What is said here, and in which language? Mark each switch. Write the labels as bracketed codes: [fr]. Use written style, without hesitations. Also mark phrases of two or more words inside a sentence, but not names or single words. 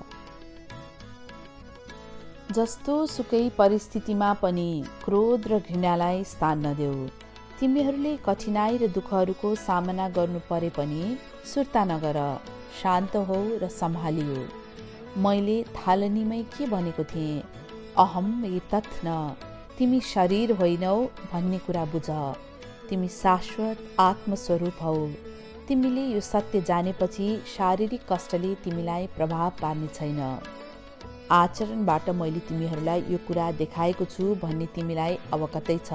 [ne] जस्तो सुकै परिस्थितिमा पनि क्रोध र घृणालाई स्थान नदेऊ। तिमीहरूले कठिनाई र दुःखहरूको सामना गर्नु परे पनि सुर्ता नगर, शान्त हौ र सम्हालियो। मैले थालनीमै के भनेको थिएँ, [sa] अहम एतत् न, [ne] तिमी शरीर होइनौ भन्ने कुरा बुझ। तिमी शाश्वत आत्मस्वरूप हौ। तिमीले यो सत्य जानेपछि शारीरिक कष्टले तिमीलाई प्रभाव पार्ने छैन। आचरणबाट मैले तिमीहरूलाई यो कुरा देखाएको छु भन्ने तिमीलाई अवगतै छ।